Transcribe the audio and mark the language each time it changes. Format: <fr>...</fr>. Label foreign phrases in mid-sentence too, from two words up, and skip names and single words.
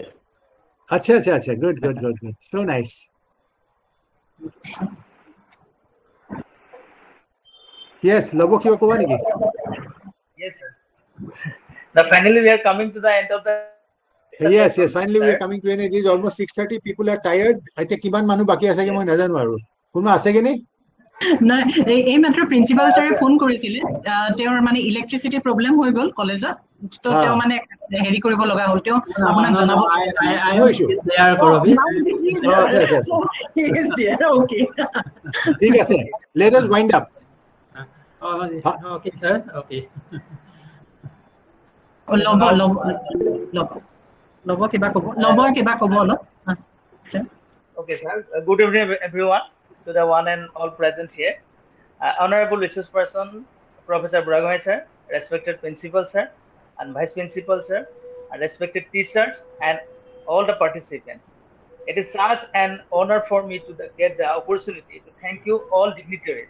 <en>Acha. Good. So nice. Yes,</en> <as>ল'ব কিবা ক'ব নেকি?</as> <en>Yes, sir. Now finally we are coming to the end of the. Yes. Finally we are coming to an end. It is almost 6:30. People are tired. I think</en> <as>কিমান মানু বাকী আছে কে মই নাজানো আৰু. কোনো আছে কে নেই? নাই এই মাত্ৰ প্ৰিন্সিপাল ছাৰে ফোন কৰিছিলে তেওঁৰ মানে</as> <en>electricity problem</en> <as>হৈ গ'ল কলেজত তো তেওঁ মানে হেৰি কৰিব লগা হ'ল তেওঁ আপোনাক জনাব</as> <en>There, Karabi. ওকে</en> <as>ঠিক আছে.</as> <en>Let us wind up. Okay, sir. Okay.</en> <as>ল'ব কিবা ক'ব অলপ</as> <en>Okay, sir. Good evening, everyone, to the one and all present here. Honorable resource person, Professor Buragohain, sir, respected principal, sir, and vice principal, sir, and respected teachers, and all the participants. It is such an honor for me to get the opportunity to thank you all dignitaries.</en>